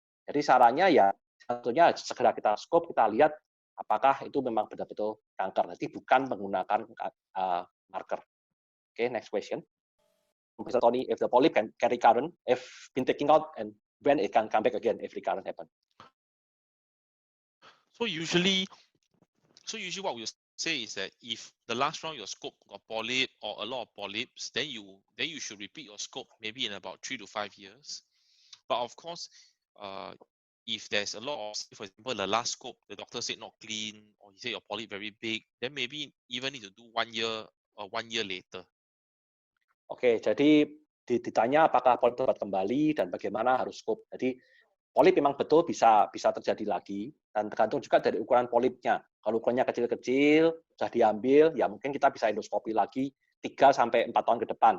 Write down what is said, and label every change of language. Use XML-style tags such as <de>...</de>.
<id>Jadi sarannya ya tentunya segera kita scope, kita lihat apakah itu memang benar-betul kanker. Nanti bukan menggunakan marker.</id> <en>Okay, next question. Professor Tony, if the polyp can recurrent, if been taken out, and when it can come back again if recurrent happen? So usually what we say is that if the last round your scope got polyp or a lot of polyps, then you should repeat your scope maybe in about 3 to 5 years. But of course, if there's a lot of, for example, the last scope, the doctor said not clean, or he said your polyp very big, then maybe even need to do 1 year or 1 year later.</en> <id>Oke, jadi ditanya apakah polip dapat kembali dan bagaimana harus scope. Jadi polip memang betul bisa terjadi lagi, dan tergantung juga dari ukuran polipnya. Kalau ukurannya kecil-kecil, sudah diambil, ya mungkin kita bisa endoskopi lagi 3-4 tahun ke depan.</id>